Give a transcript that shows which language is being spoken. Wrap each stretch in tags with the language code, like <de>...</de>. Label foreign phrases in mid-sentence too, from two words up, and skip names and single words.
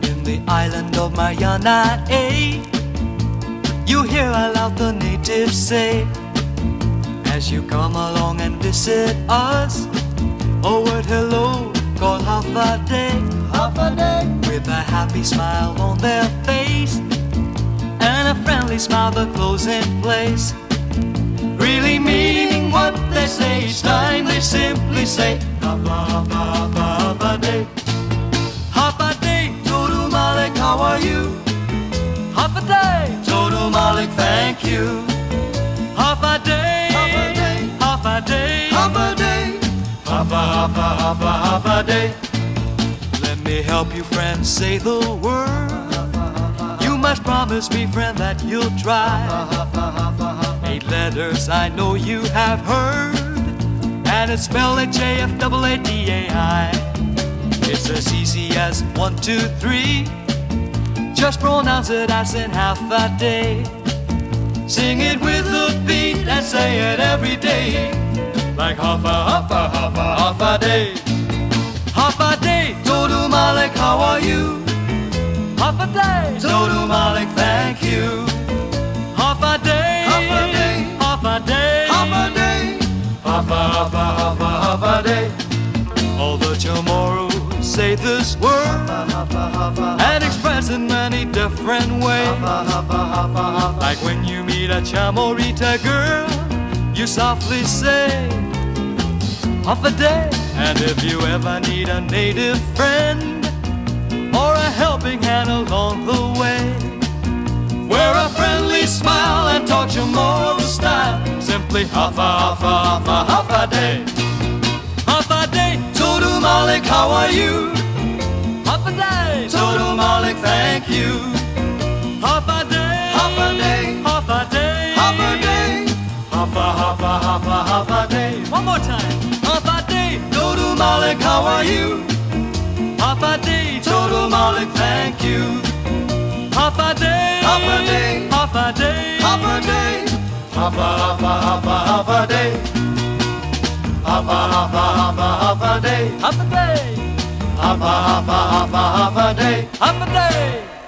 <en>the island of Mina'Gualo, you hear aloud the natives say, as you come along and visit us, a word hello called</en> <ch>Hafa Adai, Hafa Adai,</ch> <en>with a happy smile on their face and a friendly smile that close in place, really meaning what they say. Each time they simply say</en> <ch>Hafa, Hafa, Hafa, Hafa Adai. Hafa Adai Todo Maulick,</ch> <en>how are you?</en> <ch>Hafa Adai Todo Maulick,</ch> <en>thank you.</en> <ch>Hafa Adai, Hafa Adai, Hafa Adai, Hafa, Hafa, Hafa, Hafa Adai.</ch> <en>Let me help you, friend, say the word. You must promise me, friend, that you'll try. 8 letters I know you have heard, and it's spelled</en> <ch>H-A-F-A-A-D-A-I.</ch> <en>It's as easy as 1, 2, 3. Just pronounce it as in</en> <ch>Hafa Adai.</ch> <en>Sing it with the beat and say it every day, like</en> <ch>Hafa, Hafa, Hafa, Hafa Adai. Hafa Adai Todo Maulick,</ch> <en>how are you?</en> <ch>Hafa Adai Todo Maulick,</ch> <en>thank you.</en> <ch>Hafa Adai, Hafa Adai, Hafa Adai, Hafa Adai, Hafa, Hafa, Hafa, Hafa Adai.</ch> <en>All the Chamoru say this word and express in many different ways. Like when you meet a Chamorita girl, you softly say</en> <ch>Hafa Adai.</ch> <en>And if you ever need a native friend or a helping hand along the way, wear a friendly smile and talk</en> <ch>Chamoru style. Simply Hafa, Hafa, Hafa, Hafa Adai. Hafa Adai Todo Maulick,</ch> <en>how are you?</en> <ch>Hafa Adai Todo Maulick,</ch> <en>thank you.</en> <ch>Hafa Adai, Hafa Adai, Hafa Adai, Hafa Adai, Hafa, Hafa, Hafa, Hafa Adai.</ch> <en>One more time.</en> <ch>Hafa Adai Todo Maulick,</ch> <en>how are you?</en> <ch>Hafa Adai Todo Maulick,</ch> <en>thank you.</en> <ch>Hafa Adai, Hafa Adai, Hafa Adai, Hafa Adai, Hafa, Hafa, Hafa, Hafa Adai. Hafa, Hafa, Hafa, Hafa Adai. Hafa Adai. Hafa, Hafa, Hafa, Hafa Adai. Hafa Adai.</ch>